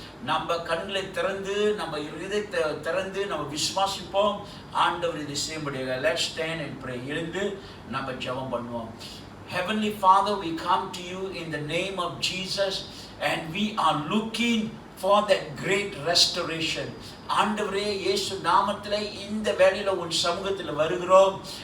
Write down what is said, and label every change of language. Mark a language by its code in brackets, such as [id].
[ta] நம்ம கண்களை திறந்து, நம்ம இதயத்தை திறந்து நம்ம விசுவாசிப்போம், ஆண்டவர் இதை செய்ய முடியாது. [en] Let's stand and pray. [ta] எழுந்து நம்ம ஜெபம் பண்ணுவோம். [en] Heavenly Father, we come to you in the name of Jesus and we are looking for that great restoration. [ta] ஆண்டவரே, இயேசு நாமத்திலே இந்த வேளையில உன் சமூகத்தில் வருகிறோம்.